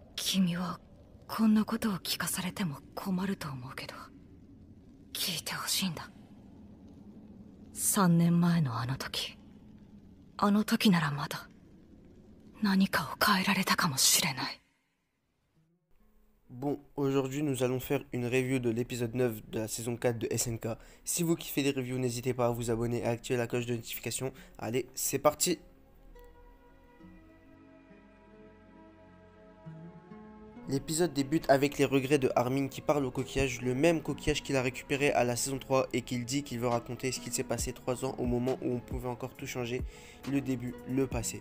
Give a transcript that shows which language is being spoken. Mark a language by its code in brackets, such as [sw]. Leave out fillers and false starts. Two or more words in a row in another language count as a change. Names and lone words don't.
[ja] 君はこんなことを聞かされても困ると思うけど、聞いてほしいんだ。3年前のあの時ならまだ何かを変えられたかもしれない。 [fr] Bon, aujourd'hui nous allons faire une review de l'épisode 9 de la saison 4 de SNK. Si vous kiffez les reviews, n'hésitez pas à vous abonner et à activer la cloche de notification. Allez, c'est parti! L'épisode débute avec les regrets de Armin qui parle au coquillage, le même coquillage qu'il a récupéré à la saison 3 et qu'il dit qu'il veut raconter ce qu'il s'est passé 3 ans au moment où on pouvait encore tout changer, le début, le passé.